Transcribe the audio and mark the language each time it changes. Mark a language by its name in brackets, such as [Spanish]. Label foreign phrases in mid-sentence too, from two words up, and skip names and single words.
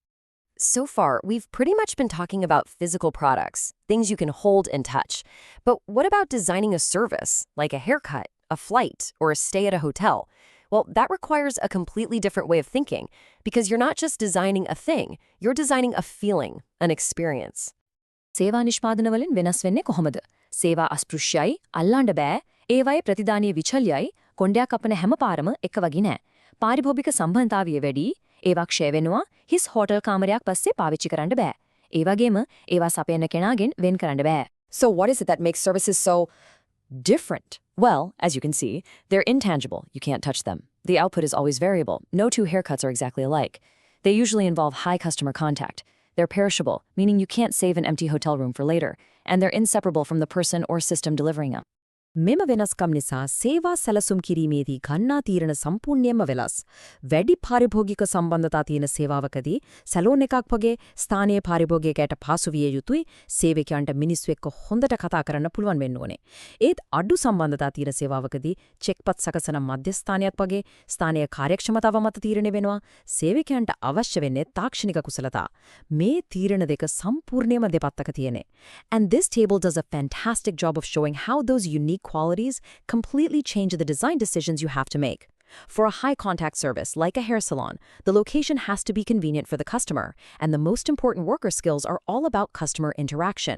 [English] So far, we've pretty much been talking about physical products, things you can hold and touch. But what about designing a service, like a haircut, a flight, or a stay at a hotel? Well, that requires a completely different way of thinking, because you're not just designing a thing, you're designing a feeling, an experience. [Sinhala] සේවා නිෂ්පාදනවලින් වෙනස් වෙන්නේ කොහොමද? සේවා අස්පෘශ්‍යයි, අල්ලන්න බෑ, ඒවයේ ප්‍රතිදානීය විචල්‍යයි, කොණ්ඩයක් අපන හැම පාරම එක වගේ නෑ. පාරිභෝගික සම්බන්ධතාවය වැඩි, ඒවා ක්ෂය වෙනවා, හිස් හෝටල් කාමරයක් පස්සේ පාවිච්චි කරන්න බෑ. ඒ වගේම ඒවා සපයන කෙනාගෙන් වෙන් කරන්න බෑ. [English] So what is it that makes services so different? Well, as you can see, they're intangible. You can't touch them. The output is always variable. No two haircuts are exactly alike. They usually involve high customer contact. They're perishable, meaning you can't save an empty hotel room for later. And they're inseparable from the person or system delivering them. [Sinhala] මෙම වෙනස්කම් නිසා සේවා සැලසුම් කිරීමේදී ගන්නා තීරණ සම්පූර්ණයෙන්ම වෙනස්. වැඩි පාරිභෝගික සම්බන්ධතා තියෙන සේවාවකදී සැලෝන් එකක් වගේ ස්ථානීය පාරිභෝගිකයට පහසු විය යුතුයි. සේවකයන්ට මිනිස්සු එක්ක හොඳට කතා කරන්න පුළුවන් වෙන්න ඕනේ. ඒත් අඩු සම්බන්ධතා තියෙන සේවාවකදී චෙක්පත් සකසන මධ්‍යස්ථානයක් වගේ ස්ථානීය කාර්යක්ෂමතාව මත තීරණය වෙනවා. සේවකයන්ට අවශ්‍ය වෙන්නේ තාක්ෂණික කුසලතා. මේ තීරණ දෙක සම්පූර්ණයෙන්ම දෙපැත්තක තියෙන්නේ. [English] And this table does a fantastic job of showing how those unique qualities completely change the design decisions you have to make. For a high-contact service, like a hair salon, the location has to be convenient for the customer, and the most important worker skills are all about customer interaction.